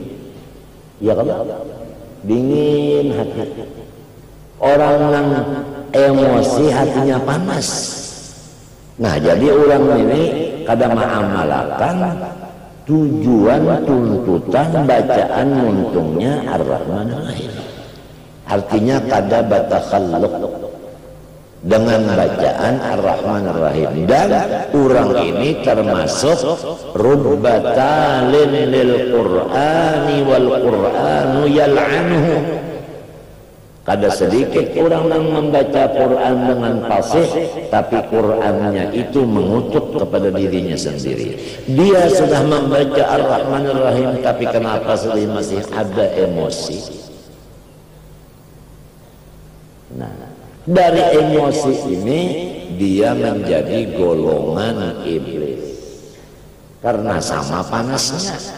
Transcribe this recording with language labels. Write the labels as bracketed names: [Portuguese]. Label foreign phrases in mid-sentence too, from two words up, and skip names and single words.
[Indonesian] Ya kan? Dingin hati. Orang yang emosi hatinya panas. Nah, jadi orang ini kadang mengamalkan tujuan tuntutan bacaan untungnya Ar-Rahmanir Rahim. Artinya kada batakhalluq dengan bacaan Ar-Rahmanir Rahim. Dan orang ini termasuk [Arabic] rubbatalin lil Qur'ani wal Qur'anu yal'anuhu. [Indonesian] Kada sedikit orang yang membaca Quran dengan fasih, tapi Qurannya itu mengutuk kepada dirinya sendiri. Dia sudah membaca Ar-Rahmanir Rahim, tapi kenapa masih ada emosi? Nah, dari emosi ini dia menjadi golongan iblis karena sama panasnya.